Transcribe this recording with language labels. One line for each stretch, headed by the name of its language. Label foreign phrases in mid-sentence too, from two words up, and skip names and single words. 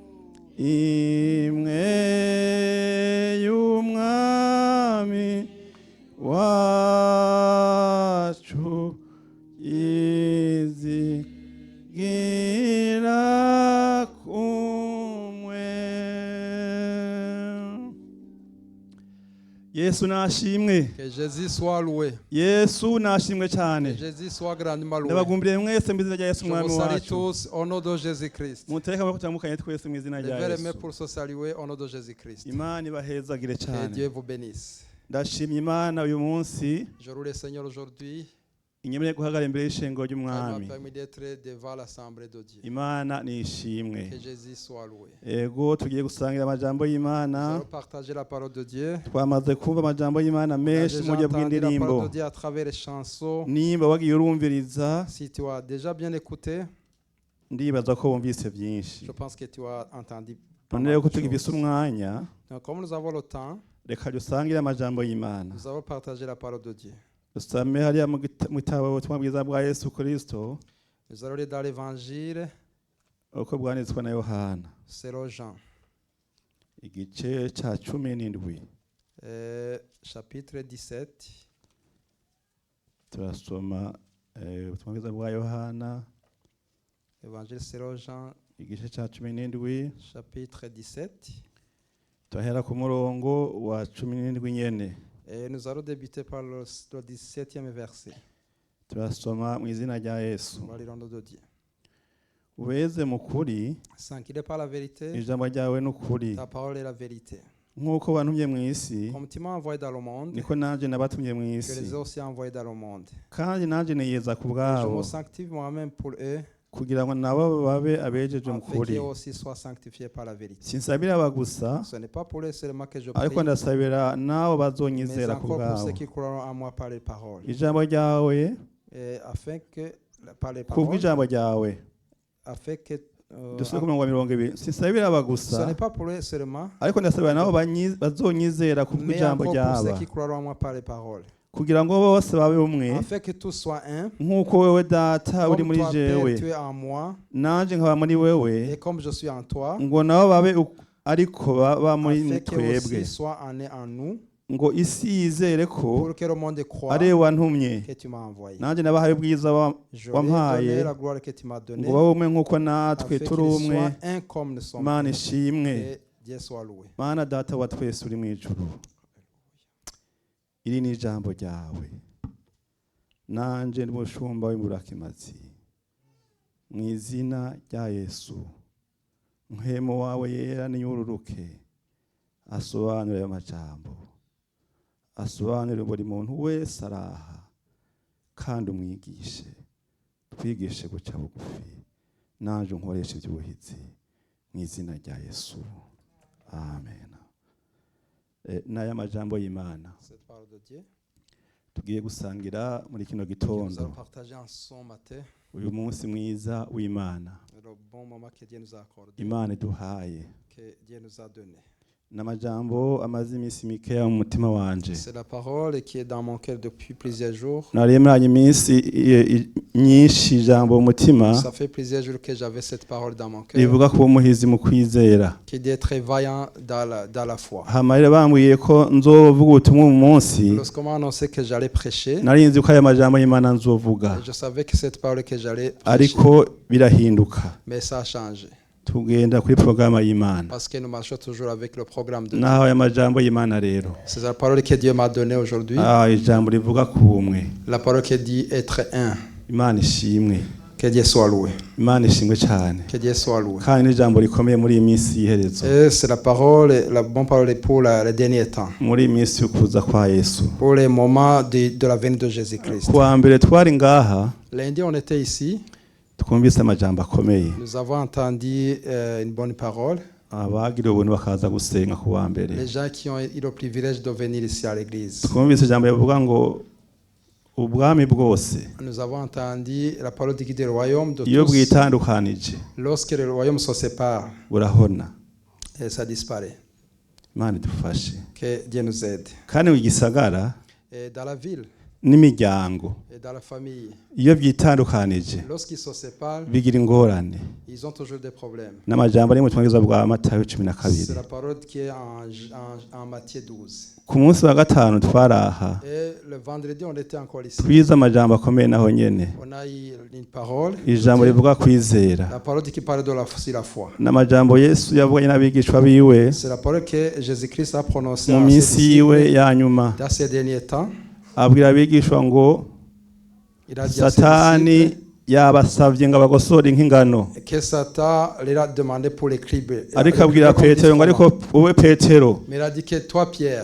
Rundi: imwe y'umwami wacu izigira kumwe. Yesu nashimwe.
French: Que Jésus soit loué.
Rundi: Yesu nashimwe
French: Que
Rundi: cyane.
French: Jésus soit grandement loué.
Rundi: Ndabagumbiriye mwese mu izina rya Yesu
French: Je
Rundi: umwami
French: vous salue
Rundi: wacu.
French: tous au nom de Jésus-Christ.
Rundi: Mutereke amaboko tutandukanye twese mu izina rya
French: Levez les mains
Rundi: Yesu.
French: pour se saluer au nom de Jésus-Christ.
Rundi: Imana ibahezagire
French: Que
Rundi: cyane.
French: Dieu vous bénisse.
Rundi: Ndashimye Imana uyu munsi
French: Je loue le Seigneur aujourd'hui.
Rundi: inyemereye guhagarara imbere y'ishengo
French: Elle
Rundi: ry'umwami.
French: m'a permis d'être devant l'assemblée de Dieu.
Rundi: Imana nishimwe.
French: Que Jésus soit loué.
Rundi: Ego tugiye gusangira amajambo
French: Nous
Rundi: y'Imana.
French: allons partager la parole de Dieu.
Rundi: Twamaze kumva amajambo y'Imana
French: On a
Rundi: menshi mu
French: déjà
Rundi: buryo
French: entendu la parole
Rundi: bw'indirimbo.
French: de Dieu à travers les chansons.
Rundi: Nimba wagiye urumviriza
French: Si tu as déjà bien écouté,
Rundi: ndibaza ko wumvise byinshi.
French: je pense que tu as entendu pas
Rundi: None
French: mal
Rundi: rero ko
French: de
Rundi: tugifise
French: choses.
Rundi: umwanya
French: Donc, comme nous avons le temps,
Rundi: reka dusangire amajambo y'Imana.
French: nous allons partager la parole de Dieu.
Rundi: Dusame hariya mu gitabo ubutumwa bwiza bwa Yesu Kristo
French: Nous allons lire dans l'évangile
Rundi: uko bwanditswe na Yohana
French: selon Jean,
Rundi: igice ca 17.
French: chapitre 17.
Rundi: Turasoma ubutumwa bwiza bwa Yohana
French: Évangile selon Jean,
Rundi: igice ca 17
French: chapitre 17.
Rundi: turahera ku murongo wa 17 nyene.
French: Et nous allons débuter par le 17e verset.
Rundi: Turasoma mu izina rya Yesu.
French: On va lire au nom de Dieu.
Rundi: Ubeze mu kuri
French: Sans qu'il n'est pas la vérité,
Rundi: ijambo ryawe n'ukuri
French: ta parole est la vérité.
Rundi: nk'uko wantumye mu isi
French: Comme tu m'as envoyé dans le monde,
Rundi: niko nanje nabatumye mu
French: je
Rundi: isi
French: les ai aussi envoyés dans le monde.
Rundi: kandi nanje niyeza ku
French: Et je
Rundi: bwabo
French: me sanctifie moi-même pour eux,
Rundi: kugira ngo nabo babe abejeje mu
French: afin
Rundi: kuri.
French: qu'ils aussi soient sanctifiés par la vérité.
Rundi: Sinsabira aba gusa
French: Ce n'est pas pour eux seulement que je prie,
Rundi: ariko ndasabira nabo
French: mais
Rundi: bazonyizera ku
French: encore pour ceux
Rundi: bwabo.
French: qui croiront en moi par les paroles.
Rundi: Ijambo ryawe
French: Et afin que, par les
Rundi: kubwo
French: paroles,
Rundi: ijambo ryawe
French: afin que
Rundi: dusubire ku mirongo 20. Sinsabira aba
French: ce
Rundi: gusa
French: n'est pas pour eux seulement,
Rundi: ariko ndasabira nabo bazonyizera kubwo
French: mais
Rundi: ijambo
French: encore pour ceux
Rundi: ryawe
French: qui croiront en moi par les paroles.
Rundi: kugira ngo bose babe umwe
French: Afin que tous soient un,
Rundi: nk'uko wewe data uri
French: comme
Rundi: muri
French: toi, Père,
Rundi: jewe
French: tu es en moi,
Rundi: nanje nkaba muri wewe
French: et comme je suis en toi,
Rundi: ngo nabo babe ariko baba muri
French: afin qu'ils
Rundi: twebwe
French: aussi soient en eux en nous,
Rundi: ngo isi yizere ko
French: pour que le monde croie
Rundi: ari we wantumye
French: que tu m'as envoyé.
Rundi: nanjye nabahaye ubwiza
French: Je leur ai
Rundi: wampaye
French: donné la gloire que tu m'as donnée,
Rundi: ngo babe umwe nk'uko natwe
French: afin
Rundi: turi
French: qu'ils
Rundi: umwe.
French: soient un comme nous sommes.
Rundi: Mana ishimwe,
French: Et Dieu soit loué.
Rundi: Mana data wa twese uri mu ijuru, iri ni ijambo ryawe, nanje ndi umushumba w'imburakimazi, mu izina rya Yesu mpemu wawe yera niyururuke asobanure ayo majambo, asobanure buri muntu wese araha kandi umwigishe, twigishe guca bugufi, nanje nkoresha iby'ubuhizi mu izina rya Yesu, amen. N'aya majambo y'Imana
French: Cette parole de Dieu,
Rundi: tugiye gusangira muri kino
French: nous allons
Rundi: gitondo,
French: partager en son matin
Rundi: uyu munsi mwiza w'Imana,
French: le bon moment que Dieu nous a accordé,
Rundi: Imana iduhaye.
French: que Dieu nous a donné.
Rundi: N'amajambo amaze iminsi mikeya mu mutima wanje,
French: C'est la parole qui est dans mon cœur depuis plusieurs jours.
Rundi: naremanye iminsi nyinshi ijambo mu mutima
French: Ça fait plusieurs jours que j'avais cette parole dans mon cœur,
Rundi: rivuga kuba umuhizi mu kwizera.
French: qui dit être vaillant dans la foi.
Rundi: Hama rero bambwiye ko nzovuga ubutumwa mu munsi,
French: Lorsqu'on m'a annoncé que j'allais prêcher,
Rundi: nari nzi ko aya majambo y'Imana nzovuga,
French: je savais que cette parole que j'allais prêcher,
Rundi: ariko birahinduka,
French: mais ça a changé.
Rundi: tugenda kuri porogaramu y'Imana.
French: Parce que nous marchons toujours avec le programme de Dieu.
Rundi: Naho aya majambo y'Imana rero,
French: C'est la parole que Dieu m'a donnée aujourd'hui.
Rundi: ijambo rivuga ku bumwe.
French: La parole qui dit être un.
Rundi: Imana ishimwe,
French: Que Dieu soit loué.
Rundi: Imana ishimwe cyane,
French: Que Dieu soit loué.
Rundi: kandi n'ijambo rikomeye muri iyi minsi y'iherezo,
French: Et c'est la parole, la bonne parole pour les derniers temps.
Rundi: muri iyi minsi y'ukuza kwa Yesu.
French: Pour les moments de la venue de Jésus-Christ.
Rundi: Kuwa mbere twari ngaha,
French: Lundi, on était ici.
Rundi: twumvise amajambo akomeye,
French: Nous avons entendu une bonne parole.
Rundi: abagiriwe ubuntu bakaza gusenga ku wa mbere.
French: Les gens qui ont eu le privilège de venir ici à l'église.
Rundi: Twumvise ijambo rivuga ngo ubwami bwose
French: Nous avons entendu la parole qui dit le royaume de
Rundi: iyo
French: tous.
Rundi: bwitandukanije
French: Lorsque le royaume se sépare,
Rundi: burahona.
French: et ça disparaît.
Rundi: Imana idufashe.
French: Que Dieu nous aide.
Rundi: Kandi mu gisagara
French: Et dans la ville
Rundi: n'imiryango
French: et dans la famille,
Rundi: iyo byitandukanije
French: lorsqu'ils se séparent,
Rundi: bigira ingorane.
French: ils ont toujours des problèmes.
Rundi: N'amajambo ari mu butumwa bwiza bwa Matayo 12.
French: C'est la parole qui est en Matthieu 12.
Rundi: Ku munsi wa gatanu twaraha,
French: Et le vendredi, on était encore ici.
Rundi: twize amajambo akomeye naho nyene,
French: On a eu une parole.
Rundi: ijambo rivuga kwizera.
French: La parole qui parle de la foi.
Rundi: N'amajambo Yesu yavuganye n'abigishwa biwe
French: C'est la parole que Jésus-Christ a prononcée
Rundi: mu
French: à ses
Rundi: minsi yiwe
French: disciples
Rundi: ya nyuma,
French: dans ces derniers temps.
Rundi: abwira abigishwa ngo
French: Il a dit à ses
Rundi: Satani
French: disciples
Rundi: yabasavye ngo abagosore nk'ingano,
French: que Satan leur a demandé pour les cribes.
Rundi: ariko abwira Petero ngo ariko wowe Petero
French: Mais il a dit que toi, Pierre,